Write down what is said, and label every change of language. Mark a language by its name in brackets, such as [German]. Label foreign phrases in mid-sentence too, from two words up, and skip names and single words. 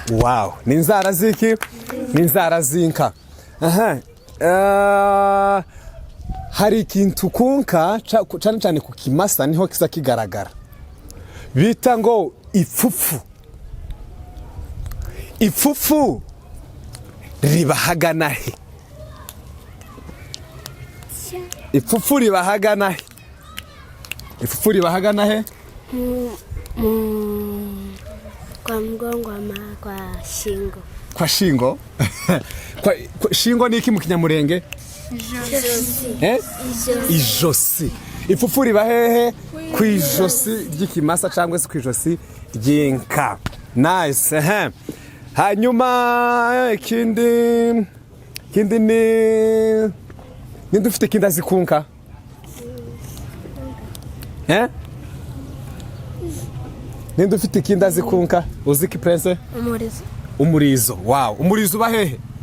[Kinyarwanda] ni inzara ziki ni inzara zinka hari ikintu kunka cyane cyane ku kimasa niho kisa kigaragara bita ngo ipfufu ribahagana he ipfufu ribahagana he [Swahili] kwa mgongo kwa shingo. Kwa shingo? Kwa shingo [Kinyarwanda] ni iki mu Kinyamulenge? Ijosi. Ipfufu riba hehe? Ku ijosi ry'ikimasa cyangwa se ku ijosi ry'inka. Nice. hanyuma ikindi ni dufite ikindi azikunka ni dufite ikindi azikunka uziki prince umurizo wow umurizo uba hehe